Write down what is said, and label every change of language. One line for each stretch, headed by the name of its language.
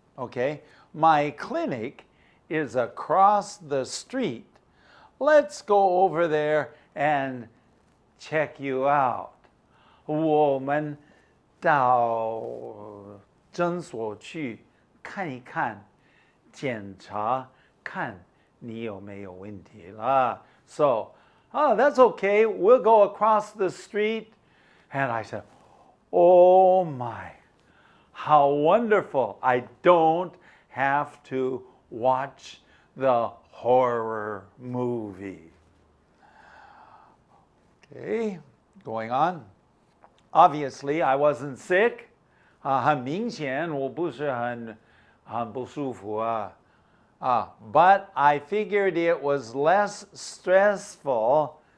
English: Okay, my clinic is across the street. Let's go over there and check you out.
Chinese: 我们到诊所去看一看，检查看你有没有问题啦。
English: So, that's okay. We'll go across the street. And I said, oh my, how wonderful. I don't have to watch the horror movie. Okay, going on. Obviously, I wasn't sick.
Chinese: 很明显我不是很不舒服啊。
English: But I figured it was less stressful.